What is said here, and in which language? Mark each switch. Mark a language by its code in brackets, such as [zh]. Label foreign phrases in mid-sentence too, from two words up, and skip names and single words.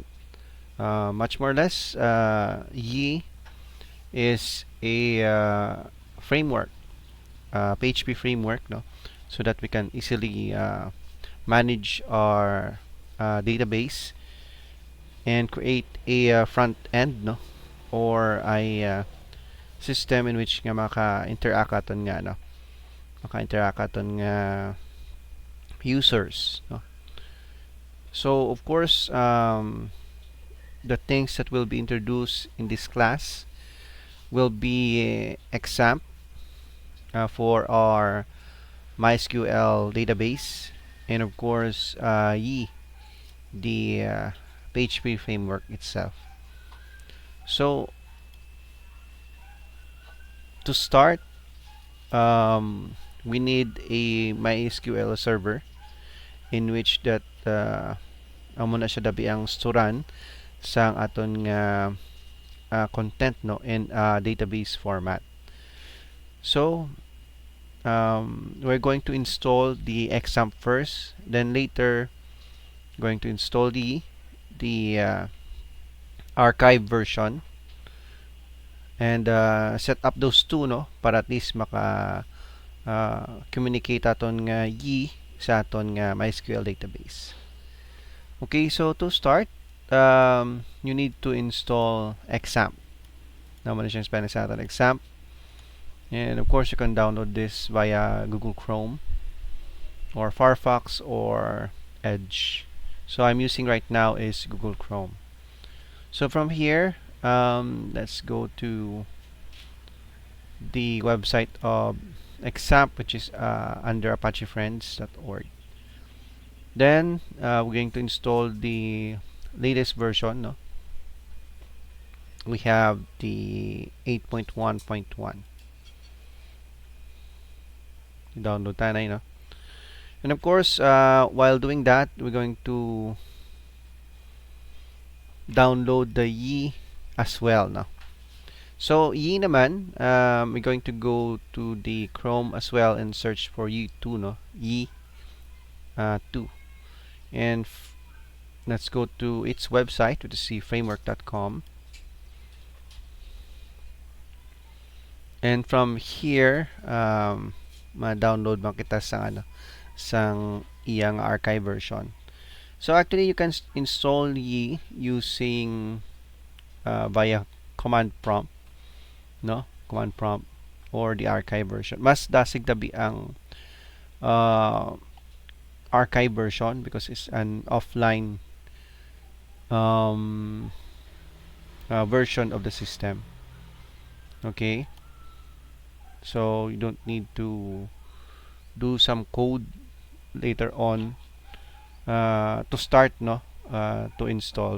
[en] Much more or less, Yii is a framework, PHP framework, no, so that we can easily manage our database and create a front end, no, or a system in which [hil] nga maka-interact aton nga [en] no, [hil] maka-interact aton nga [en] users, no. So of course, the things that will be introduced in this class will be XAMPP for our MySQL database, and of course Yii, the PHP framework itself. So to start, we need a MySQL server in which that [hil] amo na siya dabi ang storan sang aton nga [en] content, no, in database format. So we're going to install the XAMPP first, then later going to install the archive version, and set up those two, [hil] no, para [en] at least [hil] maka communicate aton nga Yii sa aton nga MySQL database. [en] Okay, so to start, you need to install XAMPP. [tl] Naman na siyang Spanish sa atin, [en] XAMPP. And of course, you can download this via Google Chrome or Firefox or Edge. So I'm using right now is Google Chrome. So from here, let's go to the website of XAMPP, which is under ApacheFriends.org. Then we're going to install the latest version, no? We have the 8.1.1. [tl] Download tayo na yun, no? [en] And of course, while doing that, we're going to download the Yii as well, no? So Yii naman, we're going to go to the Chrome as well and search for Yii 2, no? Yii 2. And let's go to its website, which is yiframework.com. And from here, [hil] ma-download man kita sang sang iyang archive version. [en] So actually, you can install Yii using via command prompt, no? Command prompt or the archive version. [hil] Mas dasig tabi ang [en] archive version because it's an offline version of the system. Okay, so you don't need to do some code later on to start, no, to install.